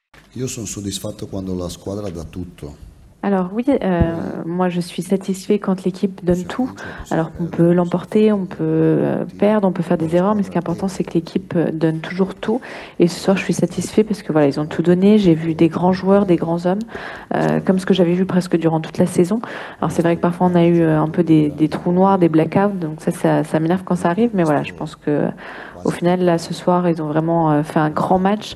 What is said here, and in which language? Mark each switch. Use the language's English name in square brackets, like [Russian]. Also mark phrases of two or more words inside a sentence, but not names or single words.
[Italian] Io sono soddisfatto quando la squadra dà tutto, [French] Alors oui, moi je suis satisfait quand l'équipe donne [Italian] possiamo [French] tout. [Italian] vincere, possiamo [French] Alors qu'on [Italian] perdere, [French] peut [Italian] possiamo fare [French] l'emporter, on [Italian] quello [French] peut [Italian] che voti, [French] perdre, on peut faire [Italian] ma [French] des [Italian] la [French] erreurs, mais ce qui est [Italian] squadra [French] important c'est [Italian] deve. [French] que l'équipe donne toujours tout. Et ce soir je suis satisfait parce que voilà, ils ont tout donné. J'ai vu des grands joueurs, des grands hommes, comme ce que j'avais vu presque durant toute la saison. Alors c'est vrai que parfois on a eu un peu des trous noirs, des blackouts, donc ça m'énerve quand ça arrive. Mais voilà, je pense que au final là ce soir ils ont vraiment fait un grand match.